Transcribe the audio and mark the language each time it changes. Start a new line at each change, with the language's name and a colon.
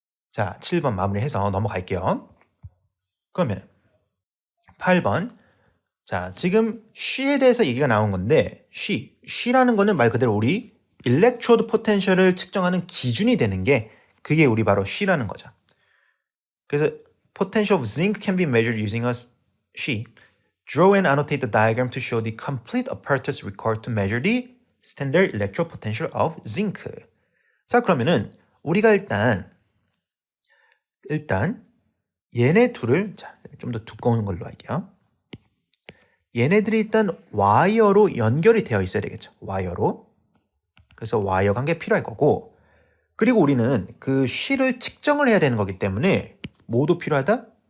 Korean: 자, 7번 마무리해서 넘어갈게요. 그러면 8번 자, 지금 she에 대해서 얘기가 나온 건데 she라는 거는 말 그대로 우리 일렉트로드 포텐셜을 측정하는 기준이 되는 게 그게 우리 바로 she라는 거죠. 그래서
English: potential of zinc can be measured using a she. Draw and annotate the diagram to show the complete apparatus required to measure the standard electrode potential of zinc.
Korean: 자, 그러면은 우리가 일단 얘네 둘을 좀 더 두꺼운 걸로 할게요. 얘네들이 일단 와이어로 연결이 되어 있어야 되겠죠. 와이어로. 그래서 와이어 관계 필요할 거고 그리고 우리는 그 쉬를 측정을 해야 되는 거기 때문에 뭐도 필요하다?